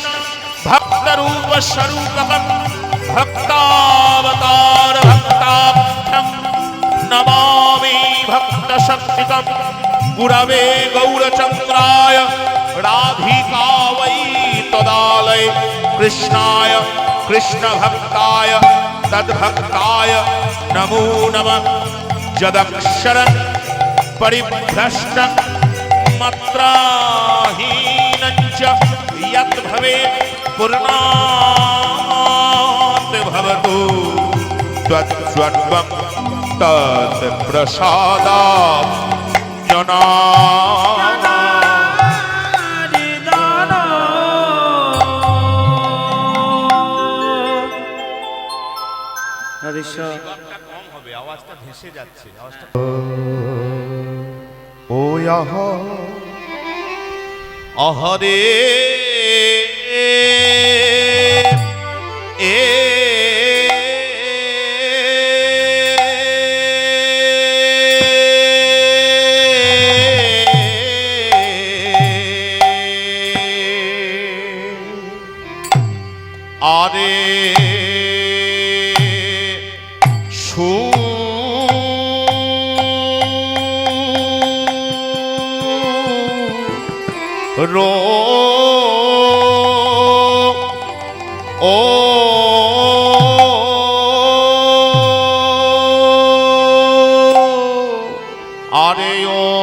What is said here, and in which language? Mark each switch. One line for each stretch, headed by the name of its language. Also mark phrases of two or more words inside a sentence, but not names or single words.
Sanskrit: भक्त रूप स्वरूपकं भक्तावतार भक्ताख्यं नमामि भक्त शक्तिकं गुरवे गौरचंद्राय राधिका वै तदालय कृष्णाय कृष्ण भक्ताय तद्भक्ताय नमो नमः यदक्षरं परिभ्रष्टं मत्राहीनं च यत् भवेत् पूर्णात् भवतु त्वत्स्वत्वं तत्प्रसादात् जना
Bangla: আওয়াজটা ভেসে যাচ্ছে আওয়াজটা ও আহরে এ আরে रो ओ आरे ओ